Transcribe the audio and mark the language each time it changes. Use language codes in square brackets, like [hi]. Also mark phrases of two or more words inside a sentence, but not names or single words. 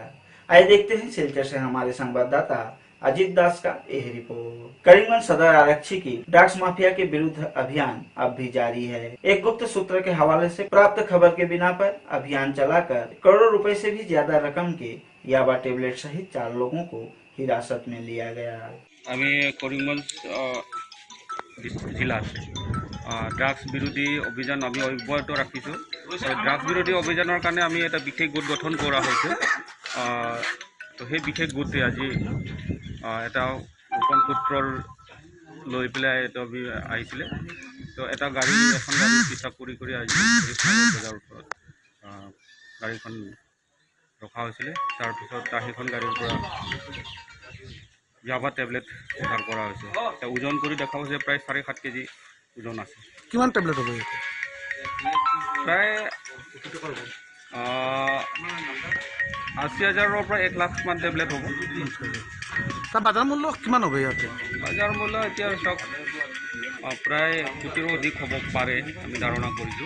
[hi] आइए देखते हैं सिलचर से हमारे संवाददाता अजीत दास का यह रिपोर्ट। करीमगंज सदर आरक्षी की ड्रग्स माफिया के विरुद्ध अभियान अब भी जारी है। एक गुप्त सूत्र के हवाले से प्राप्त खबर के बिना पर अभियान चलाकर करोड़ों रुपए से भी ज्यादा रकम के याबा टेबलेट सहित 4 लोगों को हिरासत में लिया गया। [as] আমি করিমগঞ্জ জিলা আছে ড্ৰাগছ বিৰোধী অভিযান আমি অব্যাহত ৰাখিছোঁ। ড্ৰাগছ বিৰোধী অভিযানৰ কাৰণে আমি এটা বিশেষ গোট গঠন কৰা হৈছে। তো সেই বিশেষ গোটে আজি এটা গোপন সূত্ৰৰ লৈ পেলাই এটা আহিছিলে। তো এটা এখন গাড়ী পিছা কৰি আজি বজাৰৰ ওপৰত গাড়ীখন ৰখা হৈছিলে। তাৰপিছত সেইখন গাড়ীৰ পৰা যাবা টেবলেট উদ্ধাৰ কৰা হৈছে। ওজন কৰি দেখা হৈছে প্ৰায় 7.5 কেজি ওজন আছে। কিমান টেবলেট হ'ব? প্ৰায় 80,000ৰ পৰা 1 লাখ মান টেবলেট হ'ব। তাৰ বাজাৰ মূল্য কিমান হ'ব ইয়াতে? বাজাৰ মূল্য এতিয়া চাওক প্ৰায় কোটিৰো অধিক হ'ব পাৰে আমি ধাৰণা কৰিছোঁ।